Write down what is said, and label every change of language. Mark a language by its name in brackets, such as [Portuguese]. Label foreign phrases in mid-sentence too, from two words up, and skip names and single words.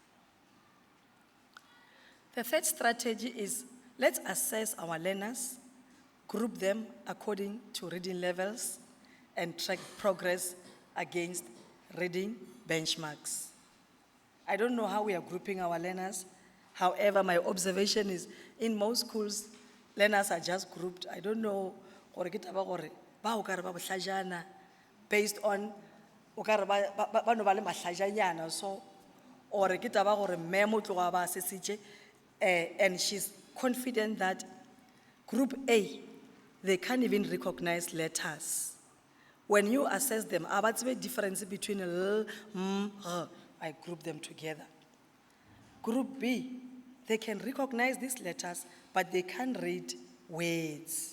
[English] The third strategy is let's assess our learners, group them according to reading levels, and track progress against reading benchmarks. I don't know how we are grouping our learners. However, my observation is in most schools, learners are just grouped. I don't know [Northern Sotho] gore ke taba gore ba o ka re ba bohlajana [English] based on [Northern Sotho] o ka re ba no ba le mahlajanyana, so or ke taba gore mme mo tloga ba sesitše, [English] and she's confident that group A, they can't even recognize letters. When you assess them, what's the difference between L, M, R? I group them together. Group B, they can recognize these letters, but they can't read words.